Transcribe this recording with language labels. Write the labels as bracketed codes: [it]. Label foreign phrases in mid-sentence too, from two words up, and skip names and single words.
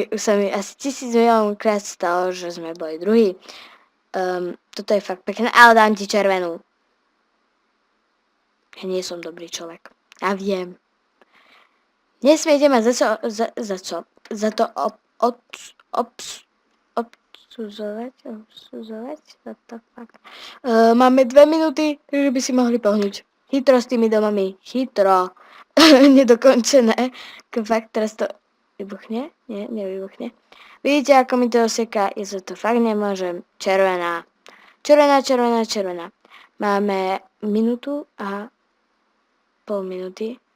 [sk] Už sa mi asi 1000 miliónov krát stalo, že sme boli druhý. Toto je fakt pekné, ale dám ti červenú. Ja nie som dobrý človek. Ja viem. Nesmiete ma za to obsudzovať. [en] What the fuck. [sk] Máme 2 minúty, takže by si mohli pohnúť. Chytro s tými domami. Chytro. Nedokončené. Fakt teraz to vybuchne? Nie, nevybuchne. Vidíte, ako mi to oseká? Ja sa to fakt nemôžem. Červená. Máme minútu a pol minúty.